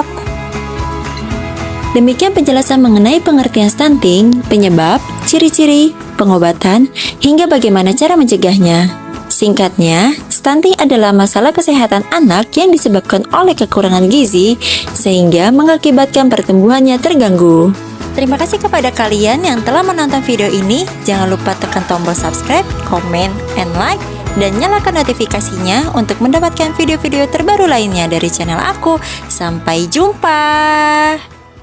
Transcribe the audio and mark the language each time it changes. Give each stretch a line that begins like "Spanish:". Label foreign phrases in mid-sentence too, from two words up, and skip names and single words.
Indonesian: Demikian penjelasan mengenai pengertian stunting, penyebab, ciri-ciri, pengobatan, hingga bagaimana cara mencegahnya. Singkatnya, stunting adalah masalah kesehatan anak yang disebabkan oleh kekurangan gizi sehingga mengakibatkan pertumbuhannya terganggu. Terima kasih kepada kalian yang telah menonton video ini. Jangan lupa tekan tombol
English: subscribe, comment, and like,
Indonesian: dan nyalakan notifikasinya untuk mendapatkan video-video terbaru lainnya dari channel aku. Sampai jumpa!